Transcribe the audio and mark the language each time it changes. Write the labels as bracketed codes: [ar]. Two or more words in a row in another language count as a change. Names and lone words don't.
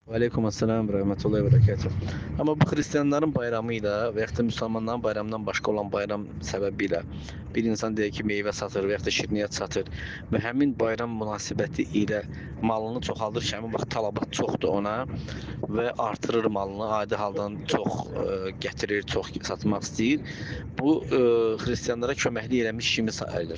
[ar] وعليكم السلام ورحمة الله وبركاته. [tr] Ama bu Hristiyanların bayramıyla veya da Müslümanların bayramından başka olan bayram sebebiyle bir insan [az] deyək ki, meyvə satır veya da şirniyyat satır və həmin bayram münasibəti ilə malını çoxaldır ki, həmin vaxt tələbat çoxdur ona və artırır malını, adi haldan çox gətirir, çox satmaq istəyir. Bu Hristiyanlara köməklik eləmiş kimi sayılır.